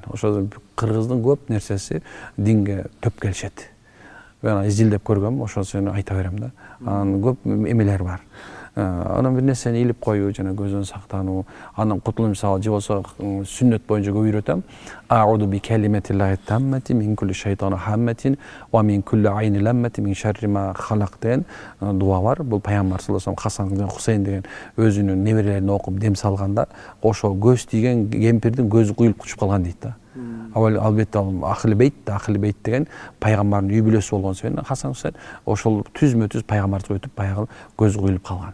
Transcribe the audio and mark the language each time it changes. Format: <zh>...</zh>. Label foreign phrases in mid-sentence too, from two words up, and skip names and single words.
<ky>Ошо кыргыздын көп нерсеси динге төп келишет. Мен изилдеп көргөм, ошону айта берем да. Анан көп эмелер бар. Анан бир нерсени илип коюу, жана көздөн сактануу, анан кутулуу мисалы же болсо сүннөт боюнча көп үйрөтөм.</ky> <ar>أعوذ بكلمات الله التامة من كل شيطان وهامة ومن كل عين لامة من شر ما خلق</ar> <ky>деген дуа бар. Бул пайгамбар</ky> <ar>صلى الله عليه</ar> <ky>Хасан жана Хусейн деген өзүнүн неберелерине окуп дем салганда, ошо көз тийген кемпирдин көзү куюлуп кучуп калган дейт да. Албетте ал Ахли бейт деген пайгамбардын үй бүлөсү болгон себептен Хасан Хусейн ошол түзмө-түз пайгамбарды өтүп баягы көзү куюлуп калган.</ky>